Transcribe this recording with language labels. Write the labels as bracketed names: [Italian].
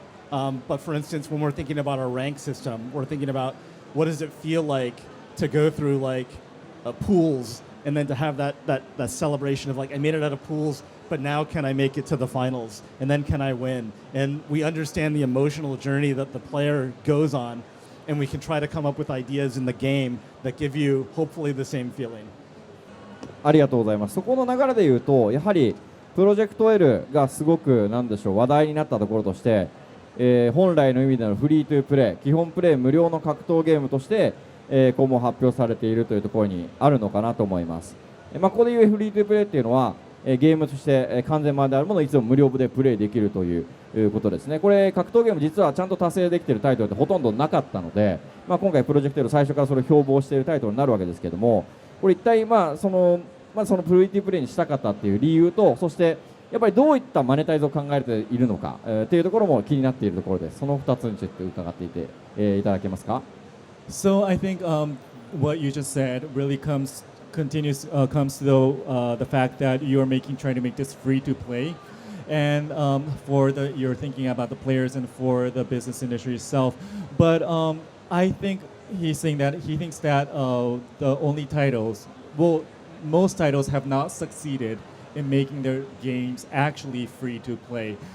[English] But for instance, when we're thinking about our rank system, we're thinking about what does it feel like to go through pools and then to have that celebration of I made it out of pools, but now can I make it to the finals? And then can I win? And we understand the emotional journey that the player goes on, and we can try to come up with ideas in the game that give you hopefully the same feeling. [Japanese] ありがとうございます。そこの流れで言うとやはりプロジェクト L がすごく話題になったところとして、本来の意味でのフリートゥープレイ基本プレイ無料の格闘ゲームとして、今後発表されているというところにあるのかなと思います。ここでいうフリートゥープレイっていうのは、ゲームとして完全版であるものをいつも無料でプレイできるということですね。これ格闘ゲーム実はちゃんと達成できているタイトルってほとんどなかったので、今回プロジェクト L 最初からそれを標榜しているタイトルになるわけですけども、これ一体そのプリートゥープレイにしたかったっていう理由と、そしてやっぱりどういったマネタイズを考えているのかっていうところも気になっているところです。その2つについて伺っていて、いただけますか。 [English] So I think what you just said really comes to the fact that you are trying to make this free to play, and you're thinking about the players and for the business industry itself. But I think he's saying that he thinks that the only titles, most titles have not succeeded in making their games actually free to play.